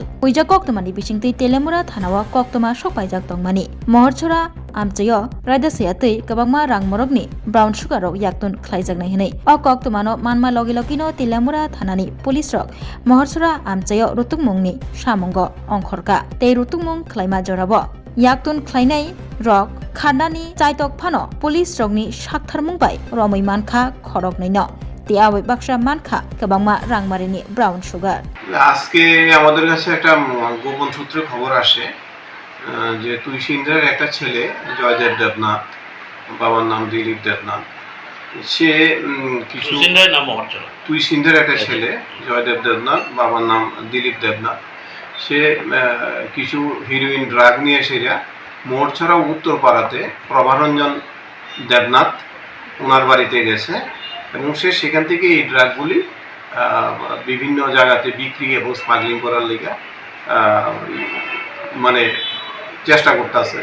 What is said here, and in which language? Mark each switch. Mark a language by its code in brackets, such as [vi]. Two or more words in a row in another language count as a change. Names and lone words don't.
[trp] उइजा कक्तमानि बिसिंदै तेलियामुरा थानावा कक्तमा सपायजाक दंमानि महरछरा आमचयो रायदासयातै गोबांमा रांमरगनि ब्राउन सुगारौ याक्तन ख्लायजागनाय हनै अ कक्तमानो मानमा लगे लगेनो तेलियामुरा थानानि पुलिस रक महरछरा आमचयो रुतुकमंनि सामंग अंखरका ते रुतुकमं ख्लायमा जराबो याक्तन ख्लायनाय रक खारनानि चाइतक फानो पुलिस रकनि साकथारमुंबाय रमै मानखा खरगनैनो ते आबै बाक्सा मानखा गोबांमा रांमारिनि ब्राउन सुगार [bn] আজকে আমাদের কাছে একটা গোপন সূত্রে খবর আসে যে তুইসিন্দ্রের একটা ছেলে জয়দেব দেবনাথ, বাবার নাম দিলীপ দেবনাথ, সে কিছু তুইসিন্দ্রের একটা ছেলে জয়দেব দেবনাথ, বাবার নাম দিলীপ দেবনাথ, সে কিছু [en] heroin drug [bn] নিয়ে সেরা মোড়ছড়া উত্তরপাড়াতে প্রভারঞ্জন দেবনাথ ওনার বাড়িতে গেছে এবং সে সেখান থেকে এই ড্রাগগুলি বিভিন্ন জায়গাতে বিক্রি এবং স্মাগলিং করার লেগে মানে চেষ্টা করতেছে।